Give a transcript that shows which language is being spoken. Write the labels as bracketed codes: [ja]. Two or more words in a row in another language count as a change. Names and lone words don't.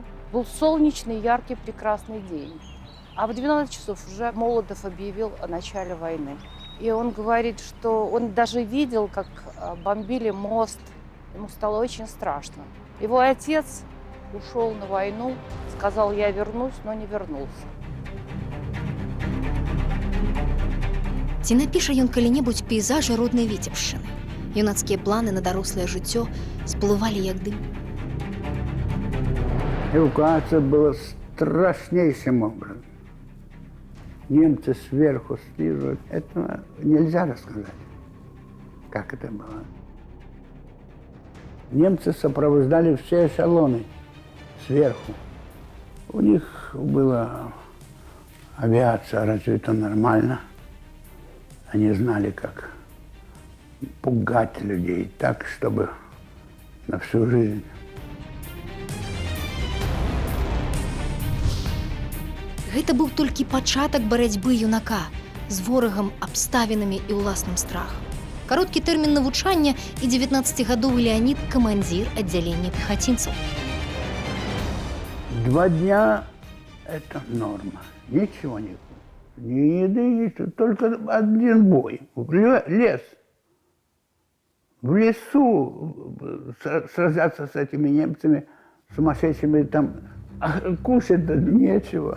[ru] Был солнечный, яркий, прекрасный день. А в 12 часов уже Молотов объявил о начале войны. И он говорит, что он даже видел, как бомбили мост. Ему стало очень страшно. Его отец ушел на войну, сказал, я вернусь, но не вернулся. [be] Ці напіша ён калі-небудзь пейзажы роднай Віцебшчыны? Юнацкія планы на дарослае жыццё сплывалі як дым. [ru] Эвакуация была страшнейшим образом. Немцы сверху, снизу. Этого нельзя рассказать, как это было. Немцы сопровождали все эшелоны сверху. У них было Авиация развита нормально. Они знали, как пугать людей так, чтобы на всю жизнь. [be] Гэта быў толькі пачатак барацьбы юнака з ворагам, абставінамі і ўласным страхам. Кароткі тэрмін навучання і 19-гадовы Леонид – камандзір аддзялення пехацінцаў. [ru] 2 дня – это норма. Ничего не было. Ни еды, ничего. Только один бой. Лес. В лесу сражаться с этими немцами сумасшедшими, там кушать нечего.